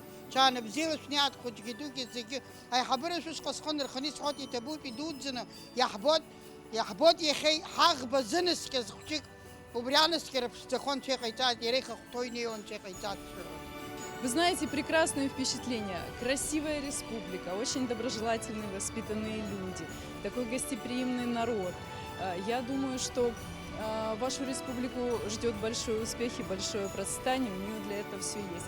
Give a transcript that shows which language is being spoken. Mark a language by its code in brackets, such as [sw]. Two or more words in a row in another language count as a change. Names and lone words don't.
[ab] Ҽааны бзиала шәниаат хәыҷгьы дугьы зегьы. Аиҳабыра шәышҟа схы нырханы исҳәоит, иҭабуп, идуӡӡаны, иаҳбоит иахьа ҳаӷба зынаскьаз хәҷык. Убри анаскьара ԥшӡахон анцәа иҟаиҵааит, иара ихахәҭоу инеиуа анцәа иҟаиҵааит. [ru] Вы знаете, прекрасные впечатления. Красивая республика, очень доброжелательные, воспитанные люди, такой гостеприимный народ. Я думаю, что вашу республику ждет большой успех и большое процветание, у нее для этого все есть.